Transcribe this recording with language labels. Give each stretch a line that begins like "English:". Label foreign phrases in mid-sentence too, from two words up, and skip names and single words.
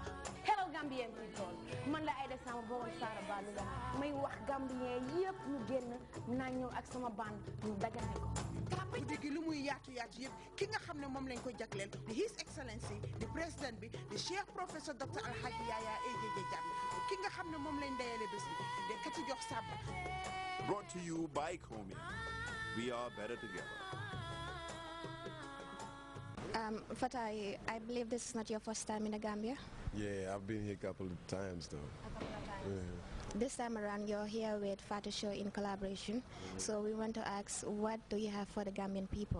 English: Hello Gambien people
Wolof: man la Aida Sama borom Sara Balu la may wax Gambien yëpp ñu génn naa ñëw ak sama band ñu dagane ko. guddi gi lu muy yaatu yëpp ki nga xam ne moom lañ ko jagleel di
English: His Excellency
Wolof: di président bi di Cheikh Professeur Dr Alhaji Yaya AJ Samba.
English: Brought to you by Comey. We are better together. Fatah, I believe this is not your first time in the Gambia. Yeah, I've been here a couple of times though. A couple of times. Yeah. This time around, you're here with Fatou Show in collaboration. So we want to ask, what do you have for the Gambian people?